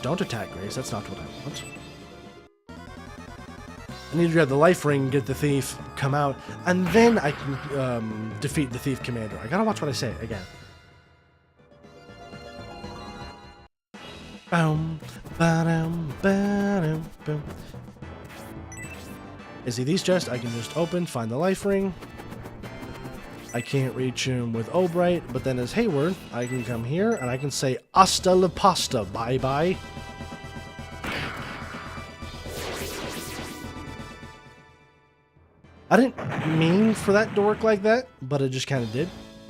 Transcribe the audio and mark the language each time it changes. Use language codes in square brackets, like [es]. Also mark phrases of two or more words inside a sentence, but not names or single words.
[en] Don't attack Grace. That's not what I want. I need to grab the life ring, get the thief, come out, and then I can defeat the thief commander. I gotta watch what I say again. Boom, ba-dum, ba-dum, boom. You see these chests, I can just open, find the life ring. I can't reach him with Obright, but then as Hayward, I can come here and I can say [es] hasta la pasta, [en] bye-bye. I didn't mean for that to work like that, but it just kind of did.